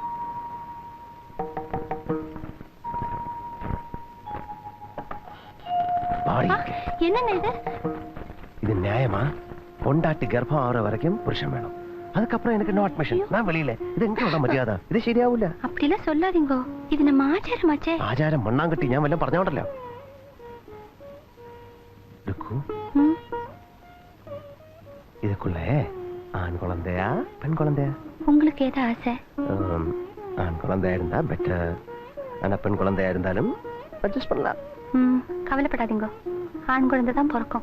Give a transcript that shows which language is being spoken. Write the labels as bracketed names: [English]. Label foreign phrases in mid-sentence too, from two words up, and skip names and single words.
[Tamil] என்னங்க இது? இது நியாயமா? பொண்டாட்டி கர்ப்பம் ஆகிற வரைக்கும் புருஷன் வேணும். அதுக்கப்புறம் எனக்கு [English] no admission. [Tamil] நான் வெளியில. இது எங்க மரியாதை? இது [Malayalam] ശരിയാവില്ല. [Tamil] அப்படிலாம் சொல்லாதீங்க. இது நம்ம ஆச்சாரமாச்சே. [Malayalam] ആചാരം മണ്ണാങ്കട്ടി ഞാൻ വല്ലതും പറഞ്ഞോണ്ടല്ലോ. [Tamil] இதுக்குள்ள ஆண் குழந்தையா பெண் குழந்தையா? உங்களுக்கு ஏதா ஆசை? ஆண் குழந்தையா இருந்தா பெட்டர். ஆனா பெண் குழந்தையா இருந்தாலும் அட்ஜஸ்ட் பண்ணலாம். கவலைப்படாதீங்க, ஆண் குழந்தை தான் பிறக்கும்.